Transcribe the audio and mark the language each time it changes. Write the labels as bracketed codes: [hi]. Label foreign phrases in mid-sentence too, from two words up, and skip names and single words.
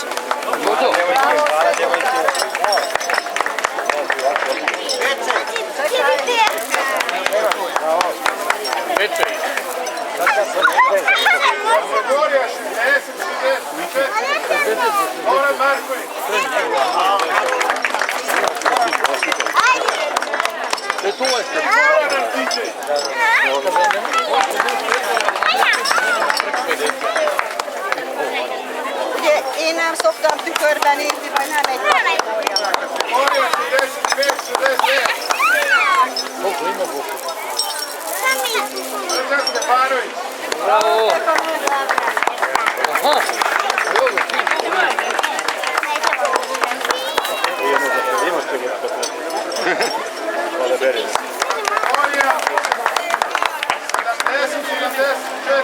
[sr] Gotovo. Večer. Kategorija 60-64. Goran Marković. To je se. Goran Artičević. [hu] Én nem szoktam tükörben nézni, vagy nem egy kategória. [sr] Kategorija 65-69. Srđan Stefanović. Bravo. Aha. Evo ga, ti. Kategorija 70-74.